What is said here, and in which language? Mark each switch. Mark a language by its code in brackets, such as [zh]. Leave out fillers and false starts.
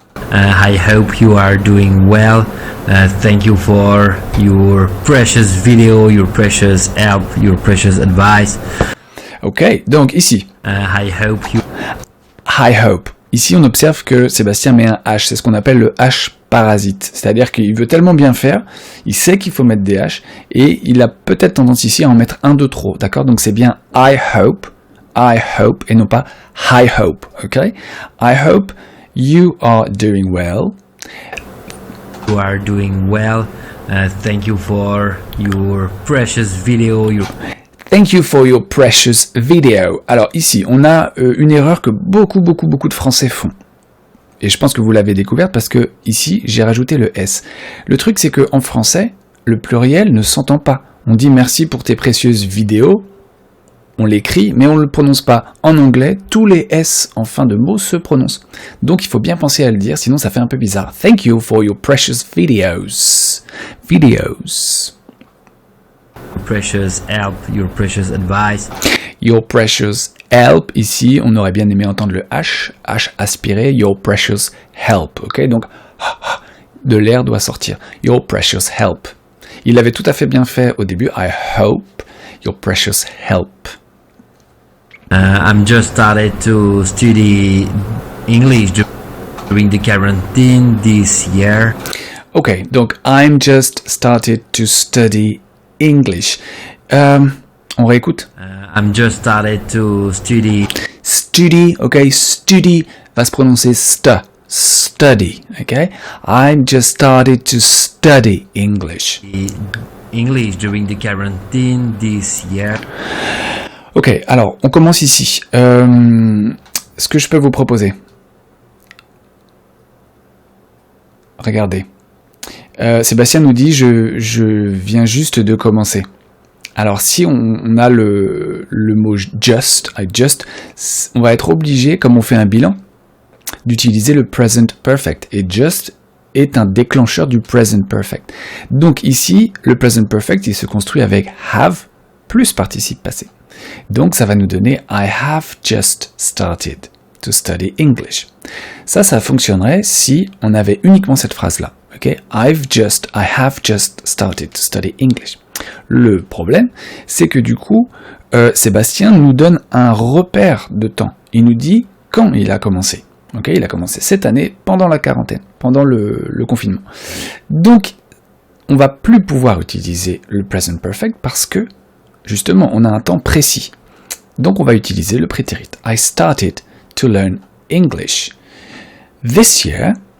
[en] I hope you are doing well. Thank you for your precious video, your precious help, your precious advice. [fr] Ok, donc ici. [en] I hope you. I hope. [fr] Ici, on observe que Sébastien met un H. C'est ce qu'on appelle le H parasite. C'est-à-dire qu'il veut tellement bien faire, il sait qu'il faut mettre des H, et il a peut-être tendance ici à en mettre un de trop, d'accord? Donc c'est bien [en] I hope, [fr] et non pas I hope, ok? [en] I hope you are doing well. You are doing well. Thank you for your precious video. Thank you for your precious video. [fr] Alors ici, on a une erreur que beaucoup de Français font. Et je pense que vous l'avez découverte parce que ici, j'ai rajouté le S. Le truc, c'est que en français, le pluriel ne s'entend pas. On dit merci pour tes précieuses vidéos. On l'écrit, mais on ne le prononce pas. En anglais, tous les S en fin de mot se prononcent. Donc il faut bien penser à le dire, sinon ça fait un peu bizarre. [en] Thank you for your precious videos. Videos. Your precious help, your precious advice. Your precious help. [fr] Ici, on aurait bien aimé entendre le H aspiré. [en] Your precious help. [fr] Ok, donc de l'air doit sortir. [en] Your precious help. [fr] Il l'avait tout à fait bien fait au début. [en] I hope your precious help. I'm just started to study English during the quarantine this year. [fr] Ok, donc [en] I'm just started to study English. [fr] On réécoute. [en] I'm just started to study. [fr] Study, ok, study va se prononcer study, ok. [en] I'm just started to study English. English during the quarantine this year. [fr] Ok, alors on commence ici. Ce que je peux vous proposer. Regardez. Sébastien nous dit je viens juste de commencer. Alors si on a le mot just, on va être obligé, comme on fait un bilan, d'utiliser le present perfect. Et just est un déclencheur du present perfect. Donc ici, le present perfect, il se construit avec have plus participe passé. Donc ça va nous donner [en] I have just started to study English. [fr] Ça fonctionnerait si on avait uniquement cette phrase-là. Okay? [en] I have just started to study English. [fr] Le problème, c'est que du coup, Sébastien nous donne un repère de temps. Il nous dit quand il a commencé. Okay? Il a commencé cette année pendant la quarantaine, pendant le confinement. Donc, on va plus pouvoir utiliser le present perfect parce que, justement, on a un temps précis. Donc, on va utiliser le prétérit. [en] I started to learn English this year.